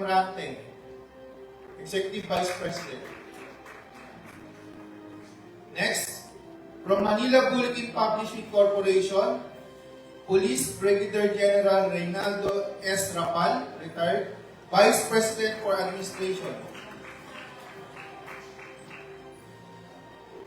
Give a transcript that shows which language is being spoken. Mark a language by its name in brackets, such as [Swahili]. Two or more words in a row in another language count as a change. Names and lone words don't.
[English] Rante, Executive Vice President. Next, from Manila Bulletin Publishing Corporation, Police Brigadier General Reynaldo S. Rapal, retired, Vice President for Administration.